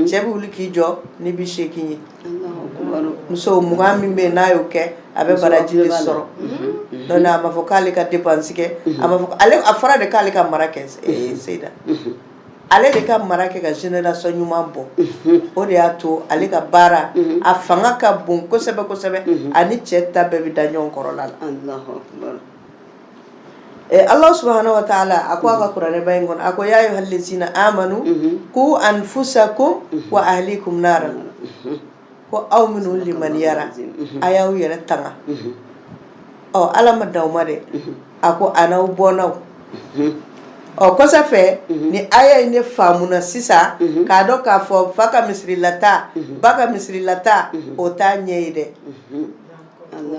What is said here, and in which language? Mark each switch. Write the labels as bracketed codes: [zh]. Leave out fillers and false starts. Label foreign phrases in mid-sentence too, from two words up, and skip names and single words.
[bm] bɛ wuli k'i jɔ ni 80 ye muso 20 min bɛ yen n'a y'o kɛ a bɛ baraji de sɔrɔ donc a ma fɔ k'ale ka dépense kɛ a ma fɔ a fɔra de k'ale ka mara kɛ Seyida ale de ka mara kɛ ka génération ɲuman bɔ o de y'a to ale ka baara a fanga ka bon kosɛbɛ kosɛbɛ ani cɛ ta bɛɛ bɛ da ɲɔgɔn kɔrɔla la [ar] الله سبحانه وتعالى [bm] a ko a ka kuranɛba in kɔnɔ a ko [ar] يا أيها الذين آمنوا قوا أنفسكم وأهليكم نارا [bm] ko aw minnu limaniyara a y'aw yɛrɛ tanga Ala ma d'aw ma dɛ a ko a n'aw bɔnnaw kɔsɛfɛ ni aya in ne faamuna sisan k'a dɔn k'a fɔ fa ka misirilata ba ka misirilata o t'a ɲɛ ye dɛ o